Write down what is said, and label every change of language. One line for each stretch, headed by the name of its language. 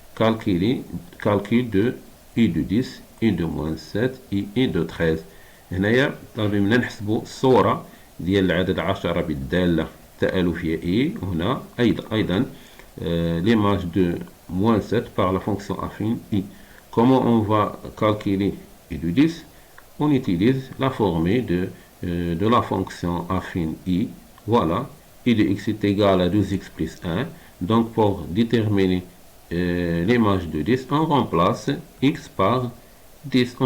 French: Calcul de I de 10 I de moins 7 I de 13.
Arabic: هنايا طالبين منا نحسبوا الصورة ديال العدد 10 بالدالة التآلفية I. هنا أيضا
French: l'image de moins 7 par la fonction affine I. Comment on va calculer I de 10? On utilise la formule de la fonction affine I. Voilà, I de x est égal à 12x plus 1. Donc pour déterminer l'image de 10, on remplace x par 10.